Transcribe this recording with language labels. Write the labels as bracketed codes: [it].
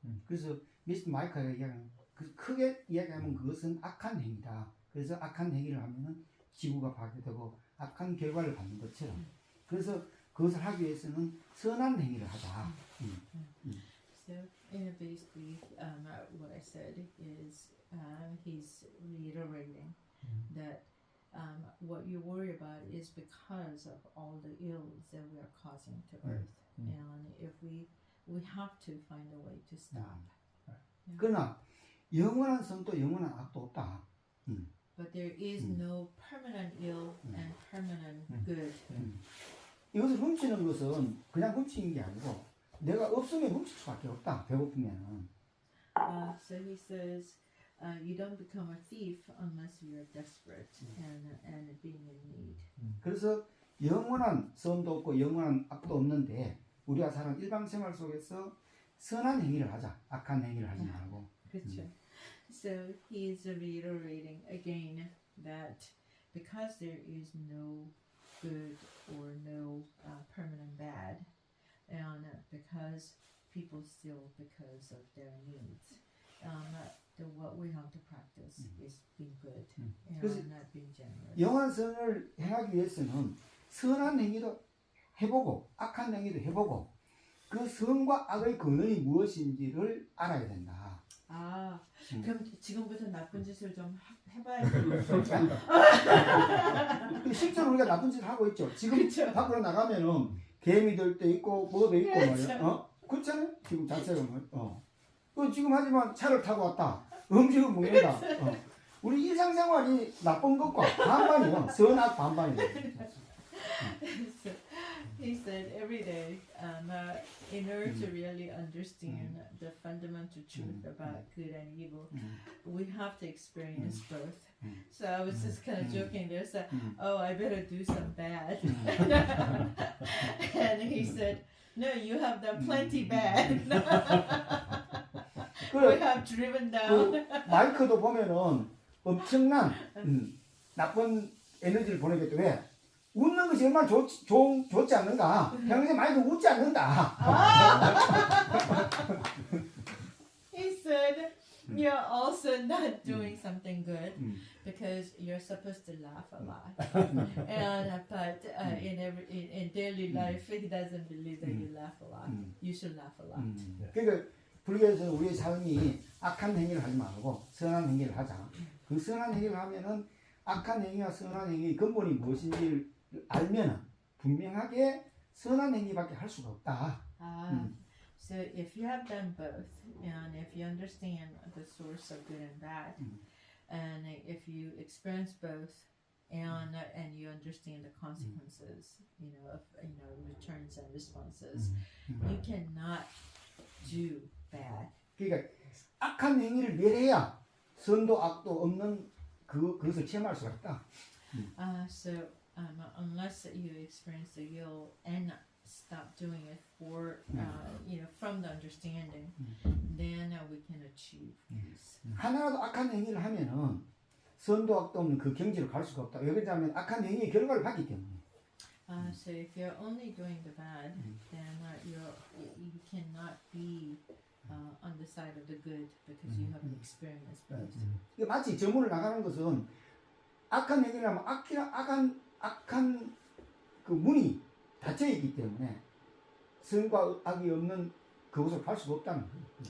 [ko] 그래서 미스터 마이크가 얘기하는 크게 이야기하면 그것은 악한 행위다. 그래서 악한 행위를 하면은 지구가 파괴되고 악한 결과를 받는 것처럼. 그래서 그것을 하기 위해서는 선한 행위를 하자. [en] So basically, what I said is he's reiterating that what you worry about is because of all the ills that we are causing to Earth, and if we have to find a way to stop. [ko] 그러나 영원한 선도 영원한 악도 없다. [en] But there is no permanent ill and permanent good. [ko] 이것을 훔치는 것은 그냥 훔치는 게 아니고 내가 없으면 훔칠 수밖에 없다. 배고프면은. [en] So he says, you don't become a thief unless you're desperate and being in need. [ko] 그래서 영원한 선도 없고 영원한 악도 없는데 우리가 사는 일방생활 속에서 선한 행위를 하자. 악한 행위를 하지 말고. 그렇죠. [en] So he is reiterating again that because there is no good or no permanent bad, and because people steal because of their needs, what we have to practice is being good and not being generous. [ko] 영원한 선을 행하기 위해서는 선한 행위도 해보고 악한 행위도 해보고 그 선과 악의 근원이 무엇인지를 알아야 된다. 아, 그럼 지금부터 나쁜 짓을 좀 해봐야지. 실제로 우리가 나쁜 짓을 하고 있죠. 지금 그쵸. 밖으로 나가면은 개미들도 있고 뭐도 있고 그쵸. 말이야. 그렇잖아요. 지금 자체가 지금 하지만 차를 타고 왔다. 음식을 먹는다. 우리 일상생활이 나쁜 것과 반반이요. 선악 반반이에요. [en] So he said every day, in order to really understand the fundamental truth about good and evil, we have to experience both. So I was just kind of joking there, so, oh, I better do some bad. And he said, no, you have done plenty bad. We have driven down. [ko] 마이크도 보면은 엄청난 나쁜 에너지를 보내겠다. 왜? 웃는 것이 얼마나 좋지 않는가? 평소에 많이도 웃지 않는다. [en] He said, you're also not doing something good because you're supposed to laugh a lot. But in daily life, he doesn't believe that you laugh a lot. You should laugh a lot. [ko] 그러니까 불교에서는 우리의 삶이 악한 행위를 하지 말고 선한 행위를 하자. 그 선한 행위를 하면은 악한 행위와 선한 행위의 근본이 무엇인지를 알면은 분명하게 선한 행위밖에 할 수가 없다. [en] So if you have done both, and if you understand the source of good and bad, and if you experience both, and you understand the consequences, of returns and responses, you cannot do bad [ko] 그러니까 악한 행위를 멸해야 선도 악도 없는 그것을 체험할 수가 있다. [en] So unless you experience the guilt and stop doing it for from the understanding, then we can achieve peace. [ko] 하나라도 악한 행위를 하면은 선도 악도 없는 그 경지로 갈 수가 없다. 왜 그러냐면 악한 행위의 결과를 받기 때문에. [en] So if you're only doing the bad, then you cannot be on the side of the good because you haven't experienced both. [ko] 이게 마치 저물을 나가는 것은 악한 행위를 하면 악한 그 문이 닫혀 있기 때문에 선과 악이 없는 그곳을 갈 수가 없다는 거예요.